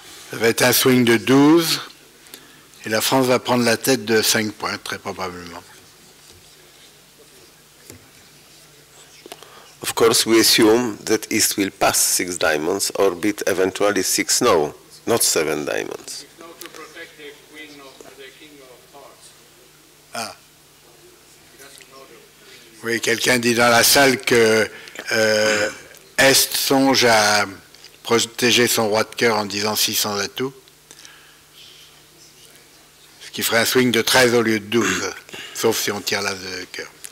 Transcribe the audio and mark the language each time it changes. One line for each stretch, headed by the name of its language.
French: Ça va être un swing de 12 et la France va prendre la tête de 5 points, très probablement.
English: Of course, we assume that East will pass 6 diamonds or beat eventually 6 no, not 7 diamonds. To protect the queen of the king of hearts. Ah. He doesn't know the queen.
French: Oui, quelqu'un dit dans la salle que Est songe à protéger son roi de cœur en disant 600 atouts, ce qui ferait un swing de 13 au lieu de 12, sauf si on tire l'as de cœur.